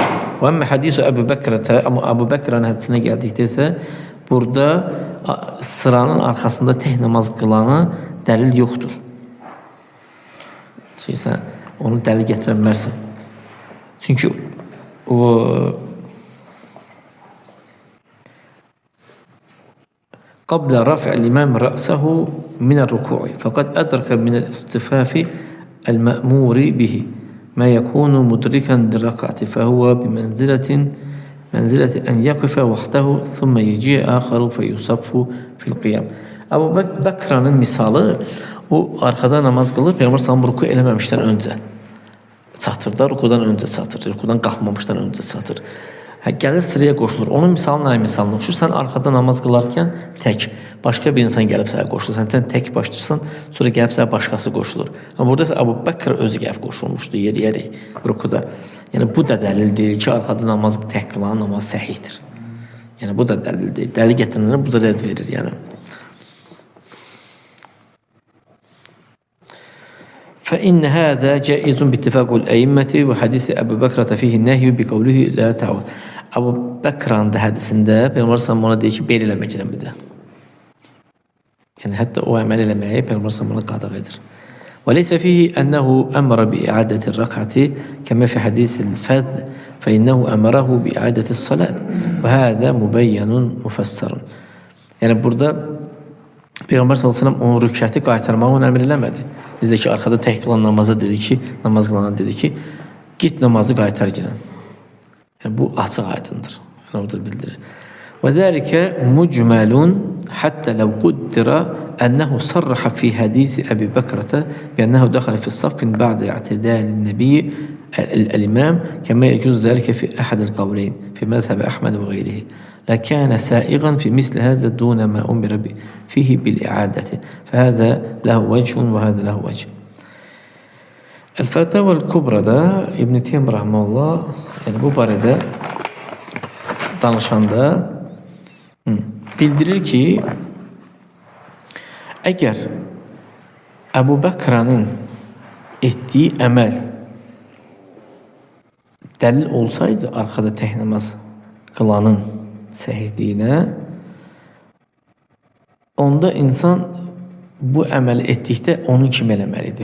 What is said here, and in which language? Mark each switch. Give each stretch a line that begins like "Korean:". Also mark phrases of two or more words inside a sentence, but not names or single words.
Azerbaijani: Və
Arabic: أما حديث أبي بكرة,
Azerbaijani: amma Əbu Bəkrənin hədisinə gəldikdə isə burada sıranın arxasında tək namaz qılana dəlil yoxdur. Çünki sən onu dəlil gətirə bilmərsən. Çünki o
Arabic: قبل رفع الإمام رأسه من الركوع فقد أدرك من الاصطفاف المأمور به ما يكون مدركا للركعة فهو بمنزلة أن يقف وحده ثم يجيء آخر فيصف في القيام.
Azerbaijani: Əbu Bəkrənin misalı o arkada namaz qılır, Peyğəmbər sallallahu ruku eləməmişdən öncə çatır da, rukudan öncə çatır, rukudan qalxmamışdan öncə çatır. Gəlir sıraya qoşulur. Onun misalı nə misalına oxşur? Sən arxada namaz qılarkən tək, başqa bir insan gəlib sənə qoşulur. Sən tək başlayırsan, sonra gəlib sənə başqası qoşulur. Amma burada Əbu Bəkr özü gəlib qoşulmuşdu yeriyərək rukuda. Yəni bu da dəlil deyil ki, arxada namaz tək qılan namaz səhihdir. Yəni bu da dəlil deyil. Dəlil gətirənlər burada rədd verir, yəni.
Arabic: فإن هذا جائز باتفاق الأئمة وحديث أبي بكرة فيه النهي بقوله لا تعود.
Azerbaijani: Əbu Bəkrənin də hədisində Peyğəmbər sallallahu ona deyir ki, belə eləmək eləməlidir. Yəni hətta o əməl eləməyi Peyğəmbər sallallahu qadağan edir.
Arabic: وليس فيه أنه أمر بإعادة الركعة كما في حديث الفذ فإنه أمره بإعادة الصلاة وهذا مبين مفسر.
Azerbaijani: Yəni burada Peyğəmbər sallallahu onun rükəti qaytarmağı onu əmr eləmədi. Necə ki, arxada tək qılan namaza dedi ki, namaz qılana dedi ki, git namazı qaytar gələn. Yəni bu açıq aydındır. Yəni orada bildirir.
Arabic: وذلك مجمل حتى لو قدر أنه صرح في حديث أبي بكرة بأنه دخل في صف بعد اعتدال النبي الإمام كما يجوز ذلك في أحد القولين في مذهب أحمد وغيره. لكان سائغا في مثل هذا دون ما أمر فيه بالإعادة فهذا له وجه وهذا له وجه.
Azerbaijani: الفتاوى الكبرى da İbn Teymiyyə rahmetullah yani bu barədə danışanda bildirir ki əgər Əbu Bəkrənin etdiyi əməl dəlil olsaydı arxada tək namaz qılanın səhihliyinə, onda insan bu əməli etdikdə onun kimi eləməlidir.